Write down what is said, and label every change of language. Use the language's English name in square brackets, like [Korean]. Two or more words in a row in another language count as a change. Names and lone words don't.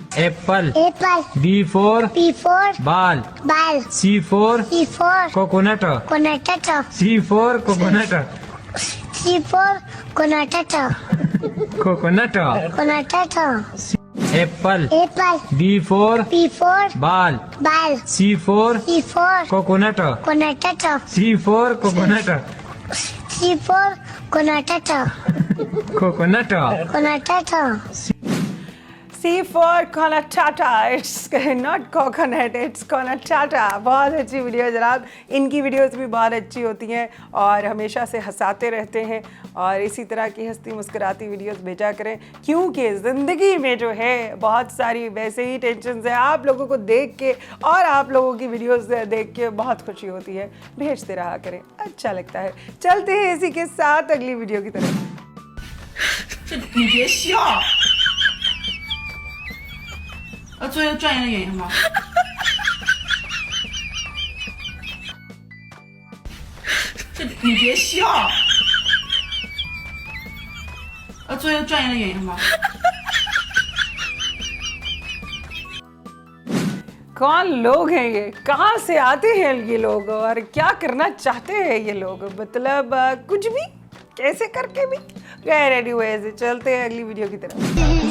[English] Apple B for Ball C for Coconut C for Coconut Apple B for Ball C for Coconut C for Coconut C for Konatata, it's not coconut, it's Konatata। [Hindi] बहुत अच्छी वीडियो जनाब, इनकी वीडियोस भी बहुत अच्छी होती हैं और हमेशा से हंसाते रहते हैं और इसी तरह की हंसती मुस्कुराती वीडियोस भेजा करें क्योंकि ज़िंदगी में जो है बहुत सारी वैसे ही टेंशन है। आप लोगों को देख के और आप लोगों की वीडियोस देख के बहुत खुशी होती है, भेजते रहा करें, अच्छा लगता है। चलते हैं इसी के साथ अगली वीडियो की तरफ। [Chinese] 最后转移的原因吗？你别笑。最后转移的原因吗？ [Hindi] कौन लोग हैं ये, कहाँ से आते हैं ये लोग और क्या करना चाहते हैं ये लोग, मतलब कुछ भी कैसे करके भी। खैर एनीवेज, चलते हैं अगली वीडियो की तरफ।